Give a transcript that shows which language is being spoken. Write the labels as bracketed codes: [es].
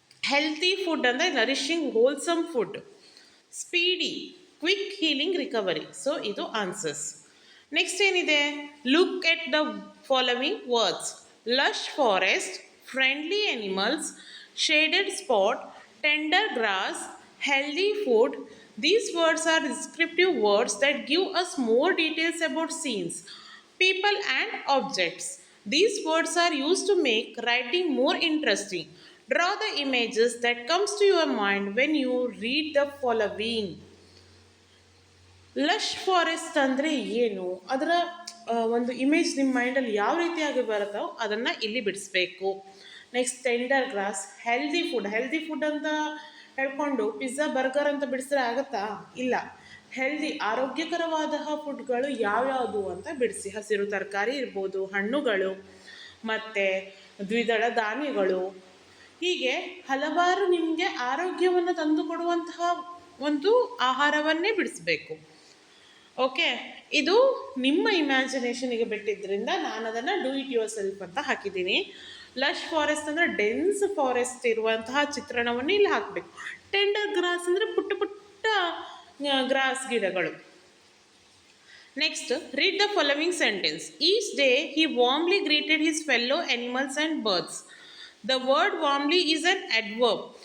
[en] Healthy food ಅಂದರೆ nourishing wholesome food. Speedy, quick healing recovery. So ಇದು answers. Next ಏನಿದೆ, look at the following words: lush forest, friendly animals, shaded spot, tender grass, healthy food. These words are descriptive words that give us more details about scenes, people and objects. These words are used to make writing more interesting. Draw the images that comes to your mind when you read the following. [kn] Lush forest ಅಂದರೆ ಏನು, ಅದರ ಒಂದು image ನಿಮ್ಮ ಮೈಂಡಲ್ಲಿ ಯಾವ ರೀತಿಯಾಗಿ ಬರುತ್ತೋ ಅದನ್ನು ಇಲ್ಲಿ ಬಿಡಿಸ್ಬೇಕು. Next tender gross, healthy food. Healthy food ಅಂತ ಹೇಳ್ಕೊಂಡು ಪಿಜ್ಜಾ ಬರ್ಗರ್ ಅಂತ ಬಿಡಿಸಿದ್ರೆ ಆಗುತ್ತಾ? ಇಲ್ಲ. ಹೆಲ್ದಿ, ಆರೋಗ್ಯಕರವಾದ ಫುಡ್ಗಳು ಯಾವ್ಯಾವುದು ಅಂತ ಬಿಡಿಸಿ. ಹಸಿರು ತರಕಾರಿ ಇರ್ಬೋದು, ಹಣ್ಣುಗಳು ಮತ್ತು ದ್ವಿದಳ ಧಾನ್ಯಗಳು, ಹೀಗೆ ಹಲವಾರು ನಿಮಗೆ ಆರೋಗ್ಯವನ್ನು ತಂದುಕೊಡುವಂತಹ ಒಂದು ಆಹಾರವನ್ನೇ ಬಿಡಿಸ್ಬೇಕು. ಓಕೆ, ಇದು ನಿಮ್ಮ ಇಮ್ಯಾಜಿನೇಷನಿಗೆ ಬಿಟ್ಟಿದ್ದರಿಂದ ನಾನು ಅದನ್ನು [en] do it yourself [kn] ಅಂತ ಹಾಕಿದ್ದೀನಿ. ಲಶ್ ಫಾರೆಸ್ಟ್ ಅಂದರೆ ಡೆನ್ಸ್ ಫಾರೆಸ್ಟ್ ಇರುವಂತಹ ಚಿತ್ರಣವನ್ನು ಇಲ್ಲಿ ಹಾಕಬೇಕು. ಟೆಂಡರ್ ಗ್ರಾಸ್ ಅಂದರೆ ಪುಟ್ಟ ಪುಟ್ಟ ಗ್ರಾಸ್ ಗಿಡಗಳು. [en] Next, read the following sentence. Each day he warmly greeted his fellow animals and birds. The word warmly is an adverb.